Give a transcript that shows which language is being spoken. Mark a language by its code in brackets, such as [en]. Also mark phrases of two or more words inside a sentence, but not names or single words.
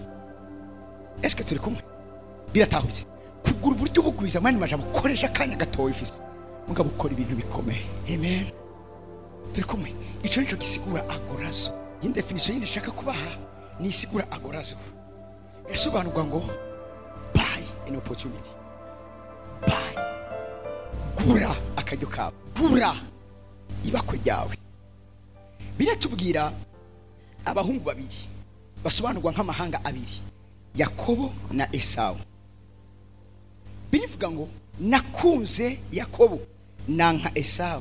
[rn] Eske turi kumwe? Biratahuze. Kugura uburyo bugwiza mani majambo koresha kanya gatoya ifise, mugabo ukora ibintu bikomeye. Amen. Turi kumwe? Ico nico gisigura agorazo. Iyi definition yindi shaka kubaha ni isigura agorazo. Yasobanurwa ngo [en] buy an opportunity. [rn] Buy. Gura akaryo kawe. Gura ibakwe ryawe. Biratubwira abahungu babiri basobanurwa nk'amahanga abiri, Yakobo na Esau. Birivuga ngo nakunze Yakobo nanka Esau.